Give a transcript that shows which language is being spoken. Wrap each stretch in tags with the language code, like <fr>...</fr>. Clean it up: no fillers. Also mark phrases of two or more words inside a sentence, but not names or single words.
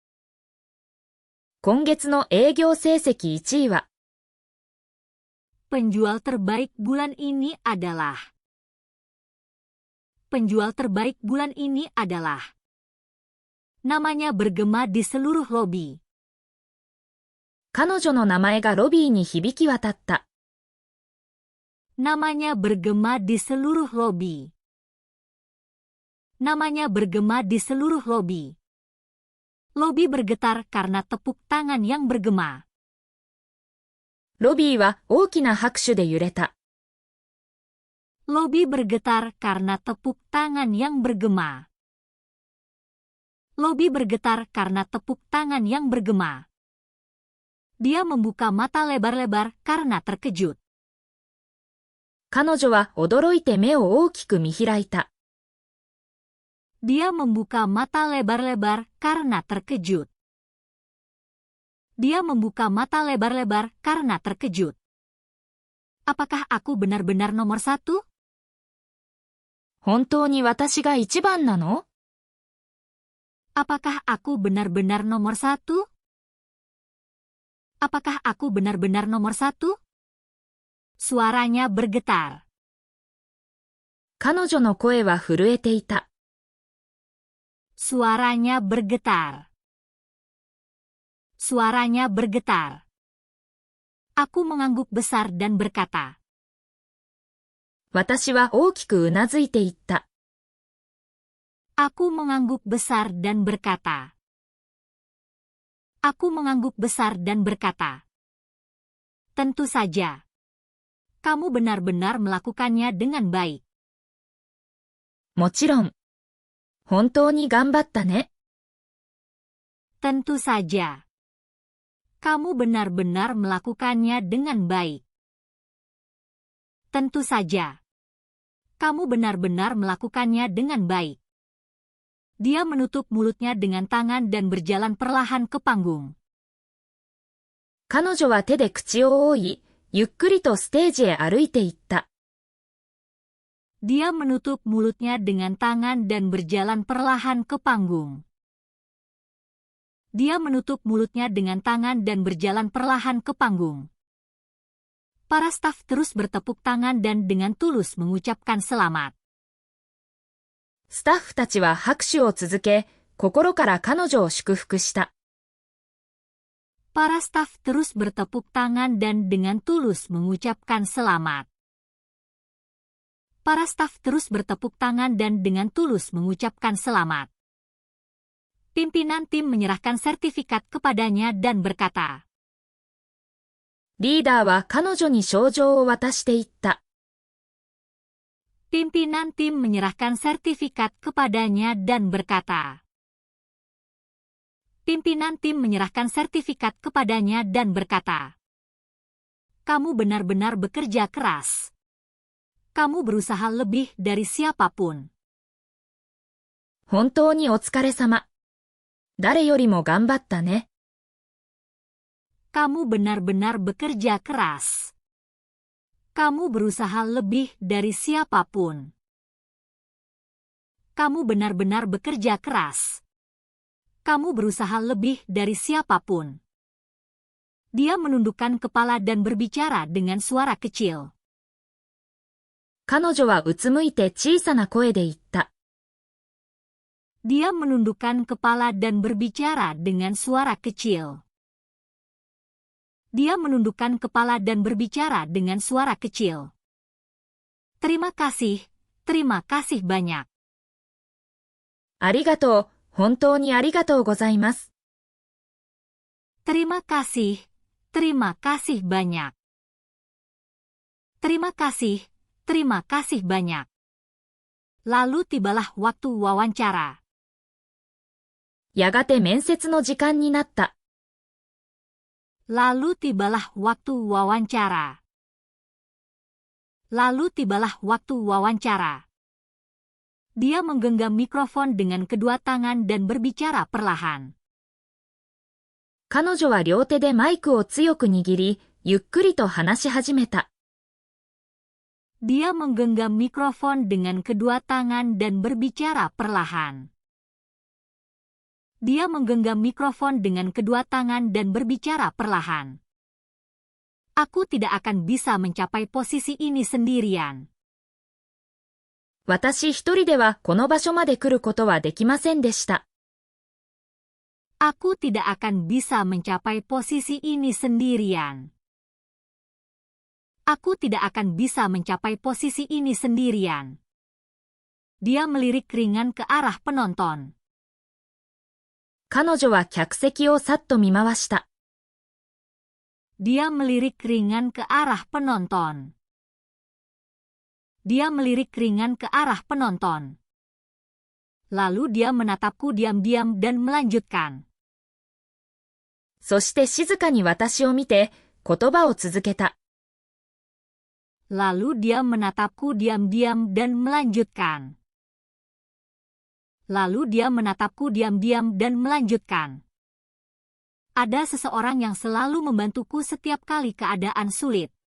<ja>今月の営業成績1位は。</ja> <id>Penjual terbaik bulan ini adalah. Penjual terbaik bulan ini adalah. Namanya bergema di seluruh lobi.</id> <ja>彼女の名前がロビーに響き渡った。</ja> <id>Namanya bergema di seluruh lobi. Namanya bergema di seluruh lobi. Lobi bergetar karena tepuk tangan yang bergema.</id> <ja>ロビーは大きな拍手で揺れた。</ja> <id>Lobi bergetar karena tepuk tangan yang bergema. Lobi bergetar karena tepuk tangan yang bergema. Dia membuka mata lebar-lebar karena terkejut.</id> <ja>彼女は驚いて目を大きく見開いた。</ja> <id>Dia membuka mata lebar-lebar karena terkejut. Dia membuka mata lebar-lebar karena terkejut. Apakah aku benar-benar nomor satu?</id> <ja>本当に私が一番なの？</ja> <id>Apakah aku benar-benar nomor satu? Apakah aku benar-benar nomor satu? Suaranya bergetar.</id> <ja>彼女の声は震えていた。</ja> <id>Suaranya bergetar. Suaranya bergetar. Aku mengangguk besar dan berkata.</id> <ja>私は大きくうなずいていった。</ja> <id>Aku mengangguk besar dan berkata. Aku mengangguk besar dan berkata, tentu saja. Kamu benar-benar melakukannya dengan baik.</id> <ja>もちろん。本当に頑張ったね。</ja> <id>Tentu saja. Kamu benar-benar melakukannya dengan baik. Tentu saja. Kamu benar-benar melakukannya dengan baik. Dia menutup mulutnya dengan tangan dan berjalan perlahan ke panggung.</id> <ja>彼女は手で口を覆い、ゆっくりとステージへ歩いて行った。</ja> <id>Dia menutup mulutnya dengan tangan dan berjalan perlahan ke panggung. Dia menutup mulutnya dengan tangan dan berjalan perlahan ke panggung. Para staf terus bertepuk tangan dan dengan tulus mengucapkan selamat.</id> <ja>スタッフたちは拍手を続け、心から彼女を祝福した。</ja> <id>Para staf terus bertepuk tangan dan dengan tulus mengucapkan selamat. Para staf terus bertepuk tangan dan dengan tulus mengucapkan selamat. Pimpinan tim menyerahkan sertifikat kepadanya dan berkata,</id> <ja>リーダーは彼女に賞状を渡していった。</ja> <id>Pimpinan tim menyerahkan sertifikat kepadanya dan berkata, Pimpinan tim menyerahkan sertifikat kepadanya dan berkata, kamu benar-benar bekerja keras. Kamu berusaha lebih dari siapapun.</id> <ja>本当にお疲れ様。誰よりも頑張ったね。</ja> <id>Kamu benar-benar bekerja keras. Kamu berusaha lebih dari siapapun. Kamu benar-benar bekerja keras. Kamu berusaha lebih dari siapapun. Dia menundukkan kepala dan berbicara dengan suara kecil.</id> <ja>彼女はうつむいて小さな声で言った。</ja> <id>Dia menundukkan kepala dan berbicara dengan suara kecil. Dia menundukkan kepala dan berbicara dengan suara kecil. Terima kasih banyak.</id> <ja>ありがとう、本当にありがとうございます。</ja> <id>Terima kasih banyak. Terima kasih banyak. Lalu tibalah waktu wawancara.</id> <ja>やがて面接の時間になった。</ja> <id>Lalu tibalah waktu wawancara. Lalu tibalah waktu wawancara. Dia menggenggam mikrofon dengan kedua tangan dan berbicara perlahan.</id> <ja>彼女は両手でマイクを強く握り、ゆっくりと話し始めた。</ja> <id>Dia menggenggam mikrofon dengan kedua tangan dan berbicara perlahan. Dia menggenggam mikrofon dengan kedua tangan dan berbicara perlahan. Aku tidak akan bisa mencapai posisi ini sendirian.</id> <ja>私一人ではこの場所まで来ることはできませんでした。</ja> <id>Aku tidak akan bisa mencapai posisi ini sendirian. Aku tidak akan bisa mencapai posisi ini sendirian. Dia melirik ringan ke arah penonton.</id> <ja>彼女は客席をさっと見回した。</ja> <id>Dia melirik ringan ke arah penonton. Dia melirik ringan ke arah penonton. Lalu dia menatapku diam-diam dan melanjutkan.</id> <ja>そして静かに私を見て、言葉を続けた。</ja> <id>Lalu dia menatapku diam-diam dan melanjutkan. Lalu dia menatapku diam-diam dan melanjutkan. Ada seseorang yang selalu membantuku setiap kali keadaan sulit.</id>